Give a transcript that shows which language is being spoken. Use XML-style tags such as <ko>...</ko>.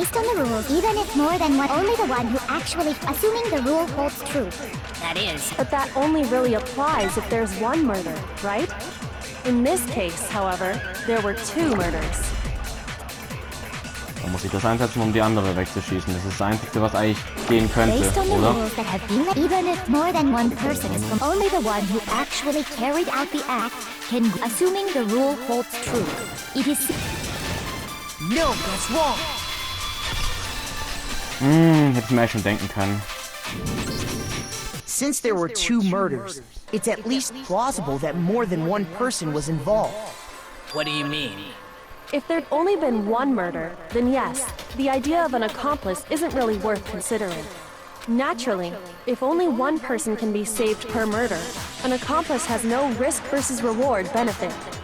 <en>Based on the rules, even if more than one, only the one who actually, assuming the rule holds true. That is. But that only really applies if there's one murder, right? In this case, however, there were two murders.</en> <de>Da muss ich das einsetzen, um die andere wegzuschießen. Das ist das Einzige, was eigentlich gehen könnte,</de> <en>Based on the</en> <de>oder?</de> <en>rules that have been, even if more than one person is from, only the one who actually carried out the act can, assuming the rule holds true. It is. No, that's wrong.</en> <de>Hätte ich mir eigentlich schon denken können.</de> <en>Since there were two murders, it's at least plausible that more than one person was involved. What do you mean? If there'd only been one murder, then yes, the idea of an accomplice isn't really worth considering. Naturally, if only one person can be saved per murder, an accomplice has no risk versus reward benefit.</en>